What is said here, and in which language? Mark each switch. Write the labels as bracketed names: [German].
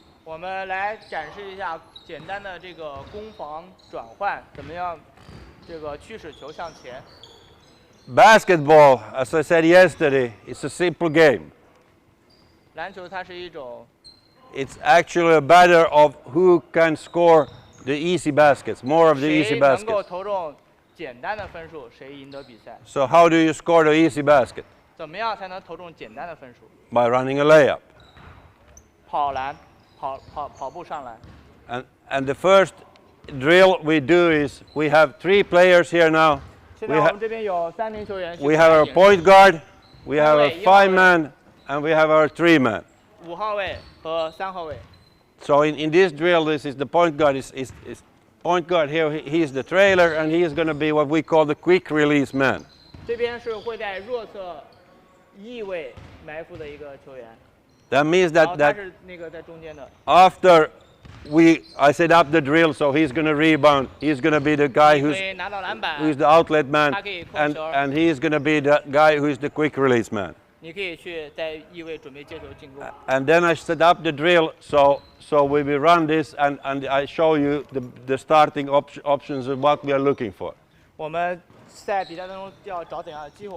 [Chinese] 我们来展示一下简单的这个攻防转换，怎么样这个驱使球向前。 [English] Basketball, as I said yesterday, it's a simple game. [Chinese] 篮球它是一种 [English] It's actually a matter of who can score the easy baskets, more of the [Chinese] 谁 [English] easy [Chinese] 能够 [English] baskets. [Chinese] 投中简单的分数，谁赢得比赛。 [English] So how do you score the easy basket? [Chinese] 怎么样才能投中简单的分数？ [English] By running a layup. [Chinese] 跑篮，跑步上篮。 [English] And the first drill we do is we have 3 players here now. [Chinese] 现在我们这边有3名球员。 [English] We have our point guard, we have our 5-man, and we have our 3-man. [Chinese] 5号位和3号位。 [English] So in this drill, this is the point guard is point guard here. He's the trailer, and he is going to be what we call the quick release man. [Chinese] 这边是会在弱侧翼位埋伏的一个球员。 [English] That means [Chinese] 然后他 [English] that [Chinese] 是那个在中间的。 [English] after I set up the drill, so he's going to rebound. He's going to be the guy [Chinese] 可以拿到篮板。 [English] who's the outlet man, [Chinese] 他可以控球。 [English] and he's going to be the guy who's the quick release man. [Chinese] 你可以去在翼位准备接球进攻。 [English] And then I set up the drill, so we will run this, and I show you the starting options of what we are looking for. [Chinese] 我们在比赛当中要找怎样的机会？